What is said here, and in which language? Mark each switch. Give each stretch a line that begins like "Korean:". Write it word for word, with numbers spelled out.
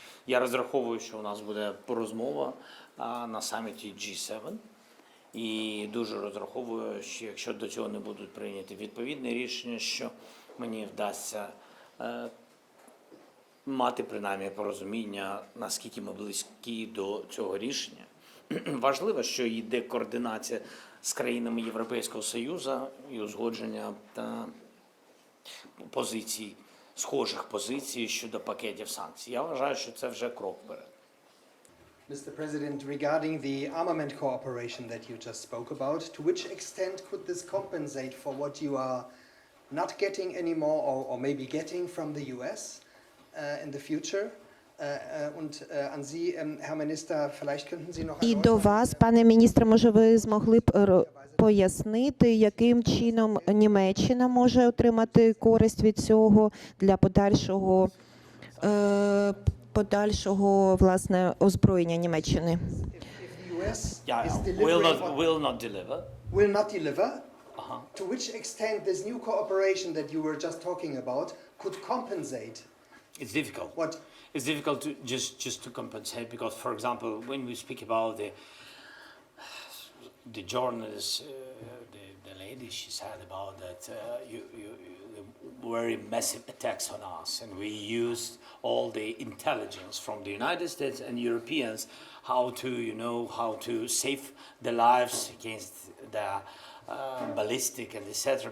Ukrainian: Я розраховую, що у нас буде розмова а, на саміті джі сім, і дуже розраховую, що якщо до цього не будуть прийняті відповідні рішення, що мені вдасться е, мати принаймні порозуміння, наскільки ми близькі до цього рішення. Важливо, що йде координація з країнами Європейського Союзу і узгодження та позицій, схожих позицій щодо пакетів санкцій. Я вважаю, що це вже крок вперед.
English: Mister President, regarding the armament cooperation that you just spoke about, to which extent could this compensate for what you are not getting anymore or, or maybe getting from the U S uh, in the future?
German: Und an Sie, Herr Minister, vielleicht könnten Sie noch
Ukrainian: І до вас, пане міністре, може ви змогли б пояснити, яким чином Німеччина може отримати користь від цього для подальшого е, подальшого власне озброєння Німеччини?
English: Yeah, yeah. Will not, will not deliver. Will not deliver. Uh-huh. To which extent this new cooperation that you were just talking about could compensate It's difficult. What? It's difficult to just, just to compensate because, for example, when we speak about the the journalist, uh, the, the lady, she said about that uh, you, you, you very massive attacks on us, and we used all the intelligence from the United States and Europeans how to, you know, how to save the lives against the uh, ballistic and et cetera.